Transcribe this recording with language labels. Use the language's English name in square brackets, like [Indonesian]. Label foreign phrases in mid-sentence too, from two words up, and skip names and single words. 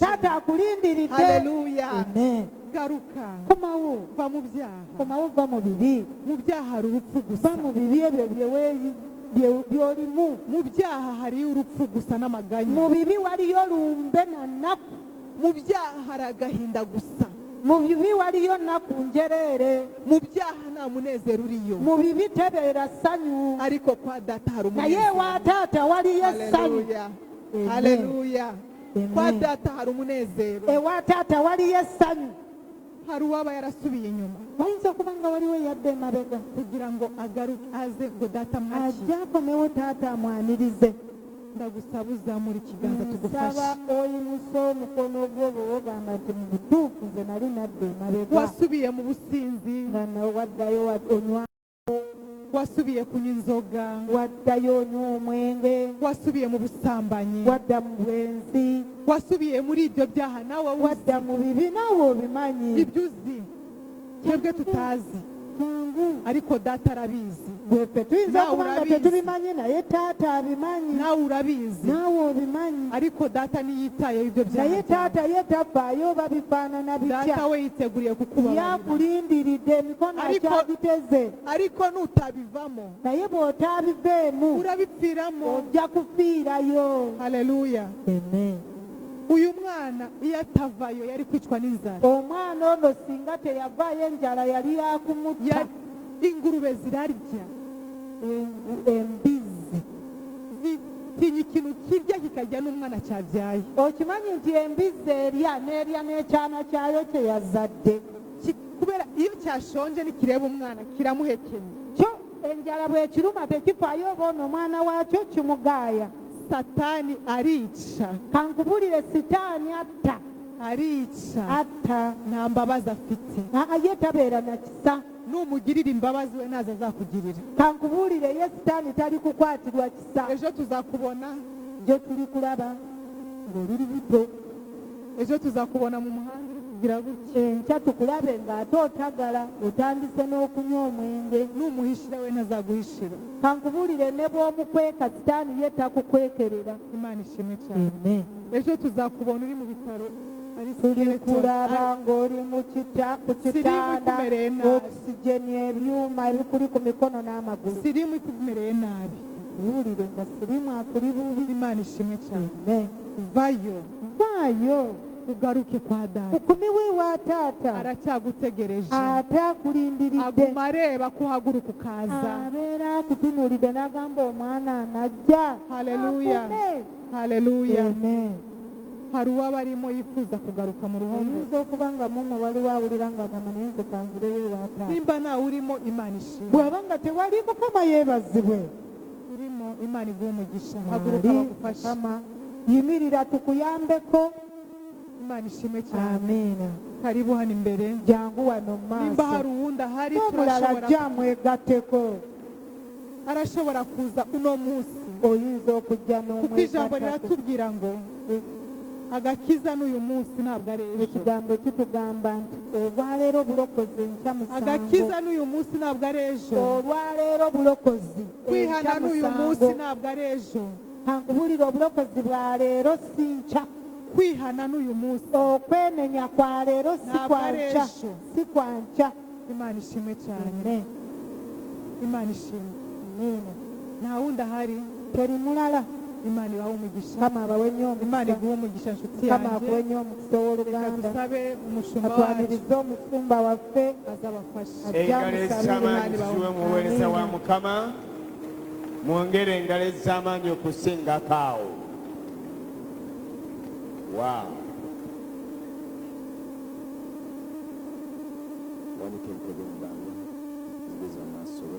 [Ganda] taata akulindiridde. Haleluya. Amen. [Kinyarwanda] Garuka. [Ganda] komawo. [Kinyarwanda] Va mu byaha. [Ganda] komawo va mu bibi. [Kinyarwanda] Mu byaha hari urupfu va gusa. [Ganda] mu bibi ebyo by'olimu. [Kinyarwanda] Mu byaha hariyo urupfu gusa n'amaganya. [Ganda] mu bibi waliyo lumbe na nnaku. [Kinyarwanda] Mu byaha hari agahinda gusa. [Ganda] mu bibi waliyo nnaku njereere. [Kinyarwanda] Mu byaha nta munezero uriyo. [Ganda] mu bibi tebeera ssanyu. [Kinyarwanda] Ariko kwa data hari [Ganda] naye [Kinyarwanda] umunezero. [Ganda] wa taata waliyo essanyu. Haleluya. Haleluya. [Kinyarwanda] kwa data hari umunezero, [Ganda] ewa taata waliyo essanyu. [Kinyarwanda] hari uwaba yarasubiye inyuma [Ganda] Wayinza okuba nga waliwo yadde emabega [Kinyarwanda] kugira ngo agaruke aze ngo data mwaki. [Ganda] ajja akomewo taata amwanirize. [Kinyarwanda] Ndagusaba uzamura ikiganza [Ganda] Nsaba [Kinyarwanda] tugufashe. [Ganda] oyimusa omukono gwo bwe wogamba nti mu butuufu nze nali nadda emabega [Kinyarwanda] Wasubiye mu businzi, [Ganda] nga nawe waddayo onywa, [Kinyarwanda] wasubiye kunywa inzoga, [Ganda] waddayo onywa omwenge, [Kinyarwanda] wasubiye mu busambanyi, [Ganda] wadda mu bwenzi, [Kinyarwanda] wasubiye muri ibyo byaha nawe [Ganda] wadda mu bibi naawe obimanyi. [Kinyarwanda] ibyo uzi twebwe tutazi, [Ganda] Jangu [Kinyarwanda] ariko data arabizi, [Ganda] bweffe tuyinza Naawe kuba nga [Kinyarwanda] urabizi. [Ganda] tetubimanyi naye taata abimanyi, [Kinyarwanda] nawe urabizi, [Ganda] naawe obimanyi. [Kinyarwanda] ariko data ntiyitayeho ibyo byaha [Ganda] naye [Kinyarwanda] byawe. [Ganda] taata ye tavaayo oba bifaanana [Kinyarwanda] data [Ganda] bitya, [Kinyarwanda] we yiteguriye kukubabarira, [Ganda] yakulindiridde emikono [Kinyarwanda] Ariko- [Ganda] akyagiteze. [Kinyarwanda] ariko nutabivamo [Ganda] naye bw'otaabiveemu [Kinyarwanda] urabipfiramo. [Ganda] ojja kufiirayo. Haleluya. Amen. [Kinyarwanda] Uyu mwana iyo atavayo yari kwicwa n'inzara. [Ganda] omwana ono singa teyavaayo enjala yali yakumutta. [Kinyarwanda] Ingurube zirarya, [Ganda] Embizi, [Kinyarwanda] zitinya ikintu kirya kikarya n'umwana cyabyaye. [Ganda] okimanyi nti embizi erya n'ekyana kyayo kye yazadde. [Kinyarwanda] Kubera iyo cyashonje nikireba umwana kiramuhekenya. [Ganda] kyo enjala bw'ekiruma tekifaayo oba ono omwana waakyo kimugaaya. [Kinyarwanda] Satani arica, [Ganda] kankubulire sitaani [Kinyarwanda] arica, [Ganda] atta [Kinyarwanda] nta mbabazi afite. [Ganda] ye tabeera na kisa. [Kinyarwanda] Numugirira imbabazi we nazo azakugirira. [Ganda] kankubulire ye sitaani tali kukwatirwa kisa. [Kinyarwanda] Ejo tuzakubona, [Ganda] gye tuli kulaba ng'oliri buto, [Kinyarwanda] ejo tuzakubona mu muhanda kugira gutya. [Ganda] enkya tukulabe ng'ate otagala otandise n'okunywa omwenge. [Kinyarwanda] Numuhishira we ntazaguhishira. [Ganda] kankubulire ne bw'omukweka sitaani ye takukwekerera. [Kinyarwanda] Imana ishimwe cyane. Amen. Ejo tuzakubona uri mu bitaro ari [Ganda] tuli skeleton. kulaba ng'oli ku kitanda, [Kinyarwanda] ikumereye nabi. [Ganda] okisigeni ebyuma ebikuli ku mikono n'amagulu. [Kinyarwanda] Sirimu ikumereye nabi. [Ganda] Kuwulire nga sirimu akuli bubi. [Kinyarwanda] Imana ishimwe cyane. Amen. Vayo [Ganda] vaayo [Kinyarwanda] ugaruke kwa data. [Ganda] ukumiwe wa taata [Kinyarwanda] Aracyagutegereje, [Ganda] ate akulindiridde. [Kinyarwanda] aguma areba ko uhaguruka ukaza. [Ganda] abeera akutunuulidde n'agamba omwana anajja. Haleluya. Akume. Haleluya. Amen. [Kinyarwanda] Hari uwaba arimo yifuza kugaruka mu ruhongore. [Ganda] oyinza okuba nga muno waliwo awulira ng'agamba naye nze kanzireyo ewa taata. [Kinyarwanda] Nimba nawe urimo, Imana ishimwe. [Ganda] bw'aba nga tewali mukama yeebazibwe. [Kinyarwanda] Urimo, Imana iguhe umugisha. Haguruka [Ganda] Mwali [Kinyarwanda] bagufashe. [Ganda] mukama yimirira tukuyambeko. [Kinyarwanda] Imana ishimwe cyane. [Ganda] amiina. [Kinyarwanda] Karibu hano imbere. [Ganda] jangu wano mu [Kinyarwanda] Nimba [Ganda] maaso [Kinyarwanda] hari uwundi ahari, [Ganda] n'omulala [Kinyarwanda] turashobora [Ganda] ajja mwegatteko. [Kinyarwanda] arashobora kuza uno munsi, [Ganda] oyinza okujja [Kinyarwanda] kuko ijambo [Ganda] n'omwegattako. [Kinyarwanda] riratubwira ngo agakiza n'uyu munsi ntabwo ari ejo. [Ganda] ekigambo kitugamba nti olwaleero bulokozi enkya [Kinyarwanda] Agakiza [Ganda] musango. [Kinyarwanda] n'uyu munsi ntabwo ari ejo. [Ganda] olwaleero bulokozi [Kinyarwanda] Kwihana [Ganda] enkya [Kinyarwanda] n'uyu munsi [Ganda] musango. [Kinyarwanda] ntabwo ari ejo. [Ganda] kankubulira obulokozi bwa leero si nkya. [Kinyarwanda] Kwihana n'uyu munsi. [Ganda] okwenenya kwa leero si [Kinyarwanda] Ntabwo [Ganda] kwa [Kinyarwanda] ari [Ganda] nkya. [Kinyarwanda] ejo. [Ganda] si kwa nkya. [Kinyarwanda] Imana ishimwe cyane. Amen. Imana ishimwe. [Ganda] Amiina. [Kinyarwanda] Nta wundi ahari. [Ganda] teri mulala. [Kinyarwanda] Imana ibahe umugisha. [Ganda] kama abawe nnyo [Kinyarwanda] Imana [Ganda] omukisa. [Kinyarwanda] iguhe umugisha nshuti [Ganda] kama [Kinyarwanda] yanjye. [Ganda] akuwe nnyo omukisa [Kinyarwanda] Reka [Ganda] w'oluganda. [Kinyarwanda] dusabe umushumba wacu [Ganda] atwanirize omusumba waffe. [Kinyarwanda] azabafasha. [Ganda] engalo ez'amaanyi ziwe mu buweereza wa mukama, mwongere engalo ez'amaanyi okusingako awo. Wow. Wanika entebe mubanga zigeza amaaso ge.